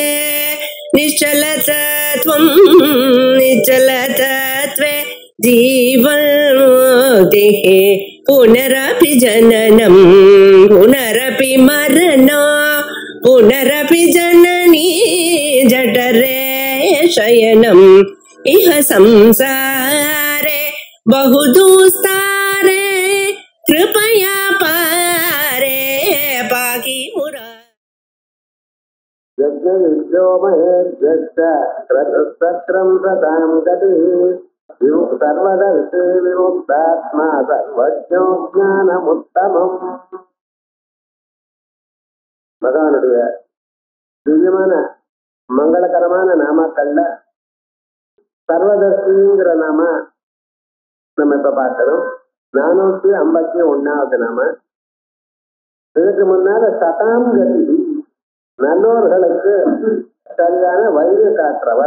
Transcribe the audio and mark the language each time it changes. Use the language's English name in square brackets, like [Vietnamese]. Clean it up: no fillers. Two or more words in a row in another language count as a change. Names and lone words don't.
[Sanskrit] निश्चलतत्वं निश्चलतत्वे जीवन्मुक्तिः पुनरपि जननं पुनरपि मरणं पुनरपि जननी जठरे शयनम् इह संसारे बहुदुस्तारे कृपया पारे पाहि मुरारे। सर्वदर्शी विमुक्तात्मा सर्वज्ञो ज्ञानमुत्तमम्. [Tamil] பகவானுடைய திவ்யமான மங்களகரமான நாமாக்கள்ல சர்வதர்சிங்கிற நாம நம்ம இப்ப பார்த்தோம். 451வது நாம. இதுக்கு முன்னால சதாம் கதி, நல்லோர்களுக்கு சரியான வழியை காட்டுறவர்.